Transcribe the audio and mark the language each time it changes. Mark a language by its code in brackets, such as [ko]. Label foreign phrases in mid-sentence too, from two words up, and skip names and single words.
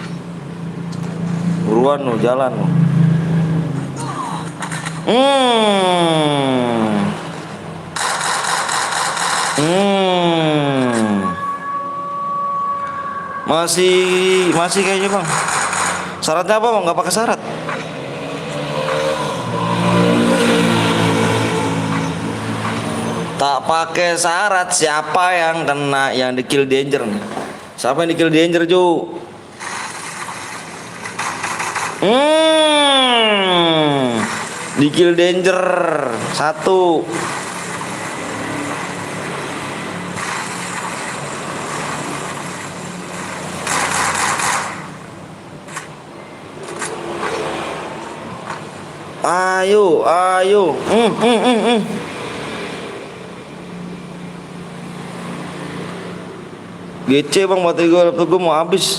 [id] Buruan lo, jalan lo. Masih kayaknya bang. Syaratnya apa bang? Nggak pakai syarat. Tak pakai syarat. Siapa yang kena, yang di [en] kill danger [id] nih? Siapa yang di [en] kill danger [id] Ju? Di [en] kill danger [id] 1. Ayo. GC bang, baterai gue, laptop gue mau habis.